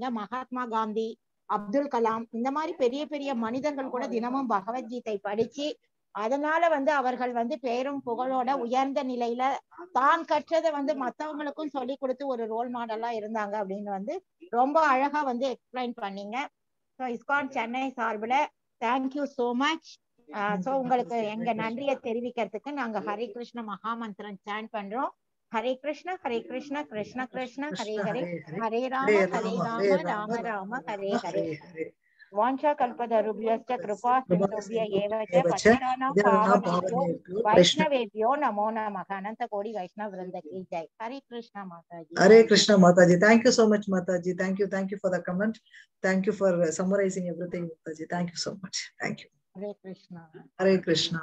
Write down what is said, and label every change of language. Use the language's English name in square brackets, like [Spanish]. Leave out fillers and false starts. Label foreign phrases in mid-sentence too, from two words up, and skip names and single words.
[Tamil] மகாத்மா காந்தி, அப்துல் கலாம் இந்த மாதிரி பெரிய பெரிய மனிதர்கள் கூட தினமும் பகவத்கீதை படிச்சு அதனால வந்து அவர்கள் வந்து பேரும் புகழோட உயர்ந்த நிலையில தான் கற்றதை வந்து மத்தவங்களுக்கும் சொல்லி கொடுத்து ஒரு [English] role model [Tamil] இருந்தாங்க அப்படின்னு வந்து ரொம்ப அழகா வந்து எக்ஸ்பிளைன் பண்ணீங்க. ஸோ இஸ்கான் சென்னை சார்பில் [English] thank you so much. [Tamil] ஸோ உங்களுக்கு எங்க நன்றியை தெரிவிக்கிறதுக்கு நாங்க ஹரே கிருஷ்ண மகாமந்திரம் சாண்ட் பண்றோம். [Sanskrit] हरे कृष्ण कृष्ण कृष्ण हरे हरे, हरे राम राम राम हरे हरे. வாஞ்சா கல்பதருभ्यश्च कृपा सिन्धुभ्य एव च पतितानां पावनेभ्यो वैष्णवेभ्यो नमो नमः. [Hindi] अनंत कोटि वैष्णव वृंद की जय. हरे कृष्णा माताजी. [English] Hare Krishna Mataji. Thank you so much Mataji. Thank you for the comment. Thank you for summarizing everything Mataji. Thank you so much. Thank you. Hare Krishna. Hare Krishna.